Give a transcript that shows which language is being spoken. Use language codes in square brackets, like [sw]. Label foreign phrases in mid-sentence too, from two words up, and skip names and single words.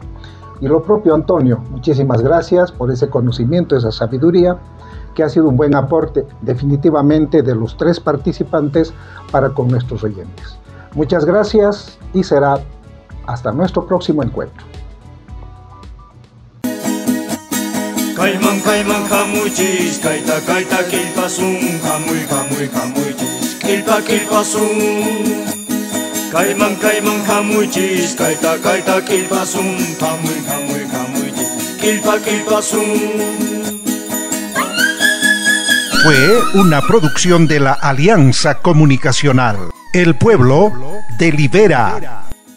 [es] Y lo propio Antonio, muchísimas gracias por ese conocimiento, esa sabiduría, que ha sido un buen aporte definitivamente de los tres participantes para con nuestros oyentes. Muchas gracias y será hasta nuestro próximo encuentro. [qu] Kaiman kaiman hamuchis, kaita kaita kilpasun, hamuy hamuy hamuchis, kilpa kilpasun. Kaiman kaiman hamuchis, kaita kaita kilpasun, hamuy hamuy hamuchis, kilpa kilpasun. [es] Fue una producción de la Alianza Comunicacional. El pueblo delibera.